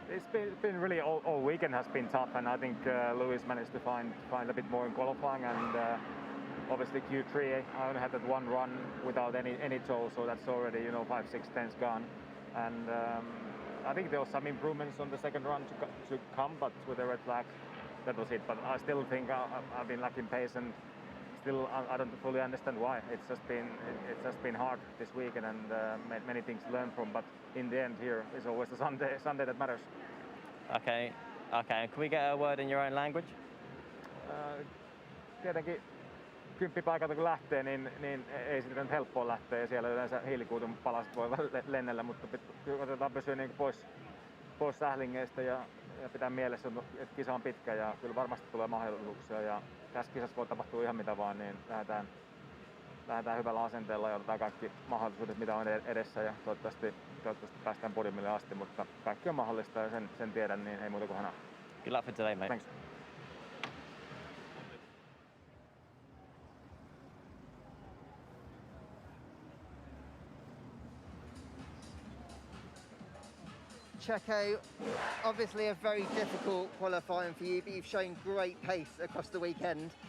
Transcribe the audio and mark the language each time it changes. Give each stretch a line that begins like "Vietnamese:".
English: It's been really, all weekend has been tough, and I think Lewis managed to find a bit more in qualifying, and obviously Q3 I only had that one run without any tow, so that's already 5-6 tenths gone, and I think there was some improvements on the second run to come, but with the red flag, that was it. But I still think I've been lacking pace, and still I don't fully understand why. It's just been hard this weekend, and many things to learn from. But in the end, here is always the Sunday that matters. Okay. Can we get a word in your own language?
Finnish: Tietenkin kymppipaikalta kun lähtee, niin ei sitä nyt helppoa lähteä, ja siellä yleensä hiilikuidun palaset voi lennellä, mutta koitetaan pysyä niin pois sählingeistä ja pitää mielessä, että kisa on pitkä ja kyllä varmasti tulee mahdollisuuksia, ja tässä kisassa voi tapahtua ihan mitä vaan, niin lähdetään hyvällä asenteella ja otetaan kaikki mahdollisuudet mitä on edessä, ja toivottavasti päästään podiumille asti, mutta kaikki on mahdollista ja sen tiedän, niin ei muuta kuin hanaa.
English: Good luck for today, mate. Thanks. Checo, obviously a very difficult qualifying for you, but you've shown great pace across the weekend.